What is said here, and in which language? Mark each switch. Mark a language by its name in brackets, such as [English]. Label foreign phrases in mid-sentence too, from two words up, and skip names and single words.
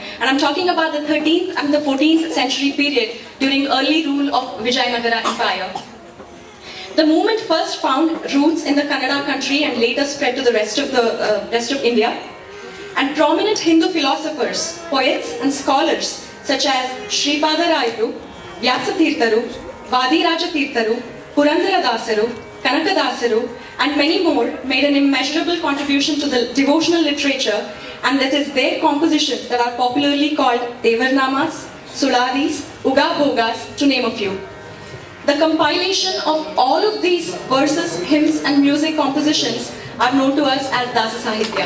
[English] And I'm talking about the 13th and the 14th century period during early rule of Vijayanagara Empire. The movement first found roots in the Kannada country and later spread to the rest of India. And prominent Hindu philosophers, poets and scholars such as Sripada Rayuru, Vyasa Tirtharu, Vadiraja Tirtharu, Purandara Dasaru, Kanaka Dasaru, and many more made an immeasurable contribution to the devotional literature, and that is their compositions that are popularly called Devarnamas, Suladis, Uga Bhogas, to name a few. The compilation of all of these verses, hymns, and music compositions are known to us as Dasa Sahitya.